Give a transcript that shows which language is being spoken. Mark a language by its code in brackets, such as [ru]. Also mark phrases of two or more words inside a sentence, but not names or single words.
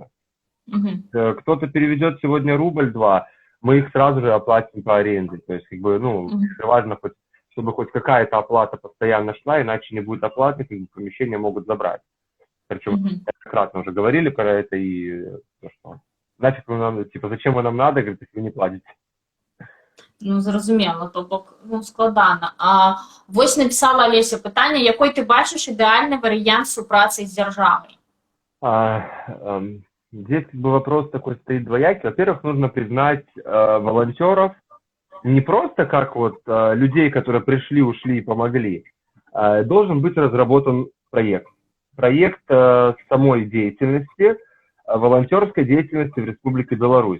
[ru] Кто-то переведет сегодня рубль-два, мы их сразу же оплатим по аренде, то есть, как бы, ну, важно, чтобы хоть какая-то оплата постоянно шла, иначе не будет оплаты, как бы, помещения могут забрать. Причем, неоднократно уже говорили про это, и что? Нафиг вы нам, типа, зачем вы нам надо, говорит, если вы не платите? [be] Ну, зразумела, то бок, ну, складана. Вось написала Олеся пытанне, якой ты бачыш ідэальны варыянт супрацы з дзяржавай? [ru] Здесь, как бы, вопрос такой стоит двоякий. Во-первых, нужно признать волонтеров не просто как вот людей, которые пришли, ушли и помогли. Должен быть разработан проект. Проект самой деятельности, волонтерской деятельности в Республике Беларусь.